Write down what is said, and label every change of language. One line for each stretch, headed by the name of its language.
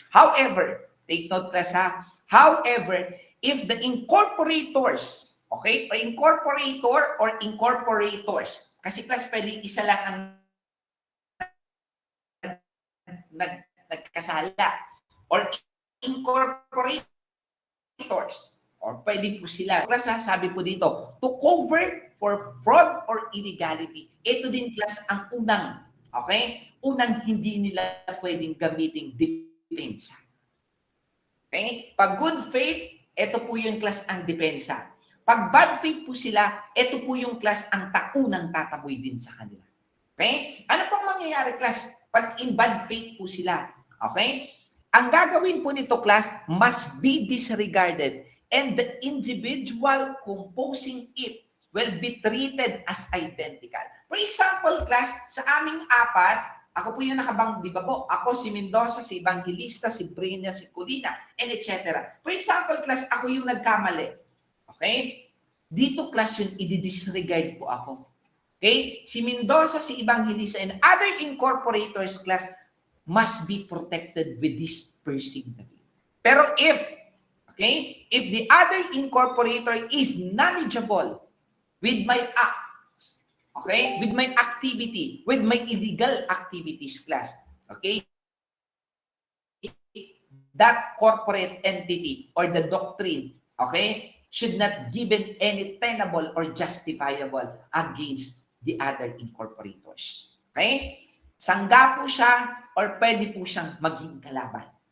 English: However, take note class ha, however, if the incorporators, okay, or incorporator or incorporators,
Filipino: kasi class pwede isa lang ang nagkasala,
English: or incorporators, or pwede po sila.
Filipino: Class ha, sabi po dito,
English: to cover for fraud or illegality.
Filipino: Ito din class ang unang, okay? Unang hindi nila pwedeng gamiting depensa. Okay? Pag good faith, ito po yung class ang depensa. Pag bad faith po sila, ito po yung class ang unang tataboy din sa kanila. Okay? Ano pong mangyayari class pag in bad faith po sila? Okay? Ang gagawin po nito
English: class must be disregarded and the individual composing it will be treated as identical.
Filipino: For example, class, sa aming apat, ako po yung nakabang, di ba po? Ako si Mendoza, si Evangelista, si Brina, si Colina, and etc.
English: For example,
Filipino: class, ako yung nagkamali. Okay? Dito, class, yun, i-disregard po ako. Okay?
English: Si Mendoza, si Evangelista, and other incorporators, class, must be protected with this piercing. Pero if the other incorporator is knowledgeable with my acts, okay, with my activity, with my illegal activities class, okay, that corporate entity or the doctrine, okay, should not given any tenable or justifiable against the other incorporators. Okay?
Filipino: Sangga po siya or pwede po siyang maging kalaban.